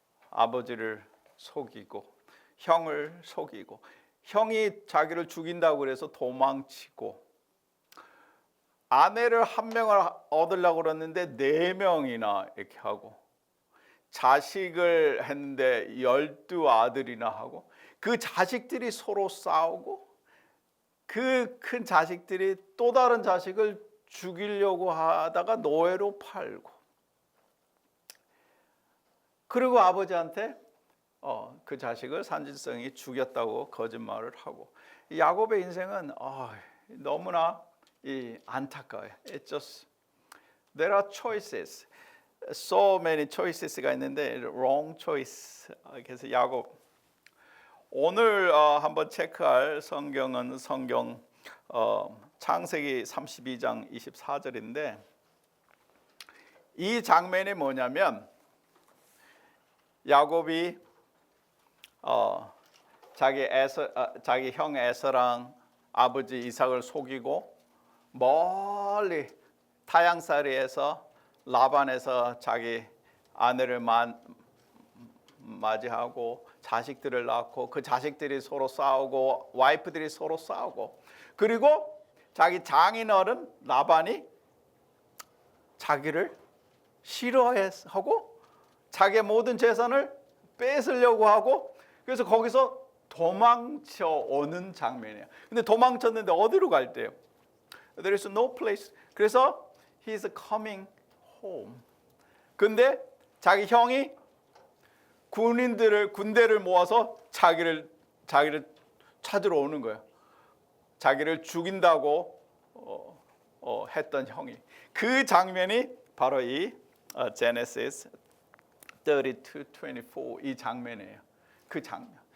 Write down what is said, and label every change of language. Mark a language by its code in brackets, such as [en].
[ko] 아버지를 속이고 형을 속이고 형이 자기를 죽인다고 그래서 도망치고 아내를 한 명을 얻으려고 그랬는데 4명이나 이렇게 하고 자식을 했는데 12아들이나 하고 그 자식들이 서로 싸우고 그 큰 자식들이 또 다른 자식을 죽이려고 하다가 노예로 팔고 그리고 아버지한테 그 자식을 산짐승이 죽였다고 거짓말을 하고 야곱의 인생은 너무나 안타까워요. [en] It's just there are choices, so many choices가 있는데 wrong choice. [ko] 그래서 야곱 오늘 한번 체크할 성경은 성경 창세기 32장 24절인데 이 장면이 뭐냐면 야곱이 자기 형 에서랑 아버지 이삭을 속이고 멀리 타향살이에서 라반에서 자기 아내를 맞이하고 자식들을 낳고 그 자식들이 서로 싸우고 와이프들이 서로 싸우고 그리고 자기 장인어른 라반이 자기를 싫어하고 자기의 모든 재산을 뺏으려고 하고 그래서 거기서 도망쳐 오는 장면이에요. 근데 도망쳤는데 어디로 갈대요? [en] There is no place. [ko] 그래서 [en] he is coming home. [ko] 근데 자기 형이 군대를 모아서 자기를 찾으러 오는 거예요. 자기를 죽인다고 했던 형이. 그 장면이 바로 이 Genesis 32:24 이 장면이에요. 그 장면.